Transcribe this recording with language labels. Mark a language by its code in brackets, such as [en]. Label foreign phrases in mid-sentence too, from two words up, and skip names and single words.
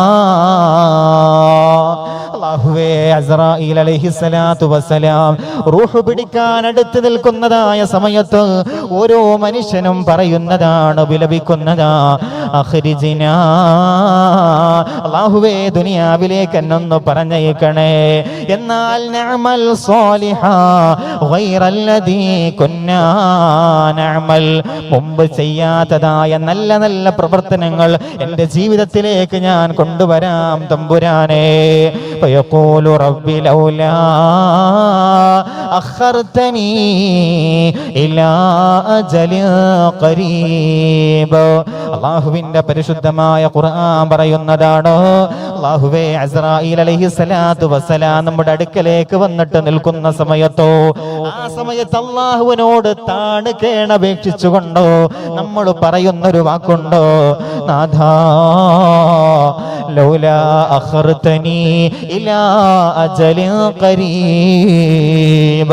[ml] അല്ലാഹുവേ, അസ്റായീൽ [ar] عليه الصلاة والسلام [ml] റൂഹ് പിടിക്കാൻ അടുത്ത് നിൽക്കുന്നതായ സമയത്ത് ഓരോ മനുഷ്യനും പറയുന്നതാണ്, വിലപിക്കുന്നതാ, അഖ്രിജ്നാ, അല്ലാഹുവേ ദുനിയാവിലേക്ക് എന്നൊന്ന് പറഞ്ഞേക്കണേ. എന്നാൽ [ar] نعمل صالحا غير الذي كنا نعمل, [ml] മുമ്പ് ചെയ്യാത്തതായ നല്ല നല്ല പ്രവർത്തനങ്ങൾ എൻ്റെ ജീവിതത്തിലേക്ക് ഞാൻ കൊണ്ടുവരാം തമ്പുരാനേ. [ar] فيقول رب لولا أخرتني إلى أجل قريب. [ml] അല്ലാഹുവിന്റെ പരിശുദ്ധമായ ഖുർആൻ പറയുന്നതാണ്, അല്ലാഹുവേ, അസ്റായീൽ [ar] عليه الصلاة والسلام [ml] നമ്മുടെ അടുക്കലേക്ക് വന്നിട്ട് നിൽക്കുന്ന സമയത്തോ ആ സമയത്ത് അല്ലാഹുവിനോട് താണ് കേണപേക്ഷിച്ചുകൊണ്ടോ നമ്മൾ പറയുന്നൊരു വാക്കുണ്ടോ, നാഥാ [ar] لولا أخرتني إلى أجل قريب.